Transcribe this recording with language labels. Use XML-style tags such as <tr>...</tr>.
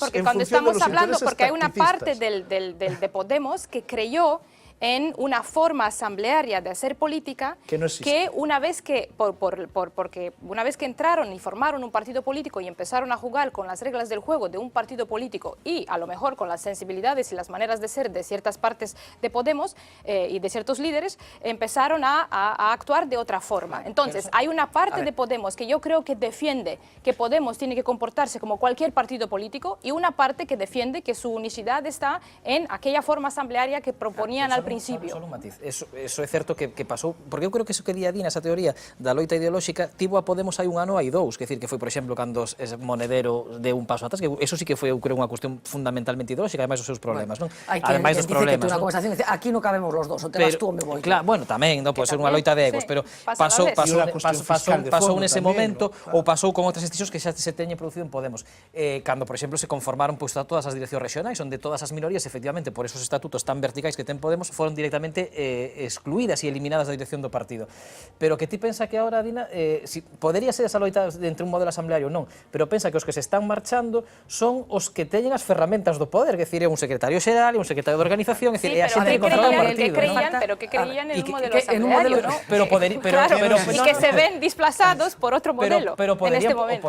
<es>Porque cuando estamos hablando, porque hay una parte de Podemos que creyó en una forma asamblearia de hacer política que una vez que, porque una vez que entraron y formaron un partido político y empezaron a jugar con las reglas del juego de un partido político y a lo mejor con las sensibilidades y las maneras de ser de ciertas partes de Podemos y de ciertos líderes, empezaron a actuar de otra forma. Entonces, hay una parte de Podemos que yo creo que defiende que Podemos tiene que comportarse como cualquier partido político, y una parte que defiende que su unicidad está en aquella forma asamblearia que proponían al principio. Solo un matiz.</es> <gl>Eso é certo que pasou, porque eu creo que eso que di a Dina, esa teoría da loita ideolóxica, tivo a Podemos hai un ano, hai dous, que decir que foi, por exemplo, cando Monedero deu un paso atrás, que eso sí que foi, eu creo, unha cuestión fundamentalmente ideolóxica, además dos seus problemas, non? Ademais dos problemas, ¿no?</gl> <es>Conversación, aquí no cabemos los dos, o te vas tú o me voy.</es> <gl>Claro, bueno, tamén, non pode ser unha loita de egos, pero pasou nese momento, ou pasou con outras institucións que xa se teñen producido en Podemos. Cando, por exemplo, se conformaron todas as direccións regionais, onde todas as minorías, efectivamente, por esos estatutos tan verticais que ten Podemos, foron directamente excluídas e eliminadas da dirección do partido. Pero que ti pensa que agora, Dina, podería ser esa loita entre un modelo asambleario, non, pero pensa que os que se están marchando son os que teñen as ferramentas do poder, que decir, é un secretario xeral e un secretario de organización, é dicir, é a xente que controla o partido.</gl> <es>Pero que creían en un modelo asambleario, ¿no? Y que se ven desplazados por otro modelo en este momento.</es>